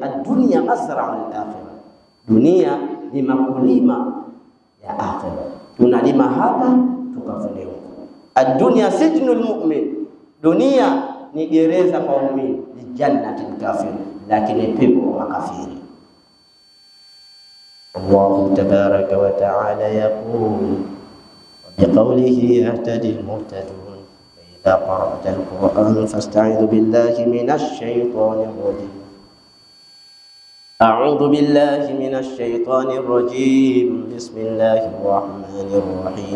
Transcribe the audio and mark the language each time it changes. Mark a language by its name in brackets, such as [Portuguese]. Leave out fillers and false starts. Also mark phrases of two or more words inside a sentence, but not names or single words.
[Arabic] الدنيا مزرعة الآخرة, [Swahili] dunia ni makulima ya akhira. Tunalima hapa tukavune huko. [Arabic] الدنيا سجن المؤمن, [Swahili] dunia ni gereza kwa muumini, ni [Arabic] جنة الكافر, [Swahili] lakini pepo kwa makafiri. [Arabic] الله تبارك وتعالى يقول بقوله يهتدي المهتدون, إذا قرأت القرآن فاستعذ بالله من الشيطان الرجيم. أعوذ بالله من الشيطان الرجيم. بسم الله الرحمن الرحيم.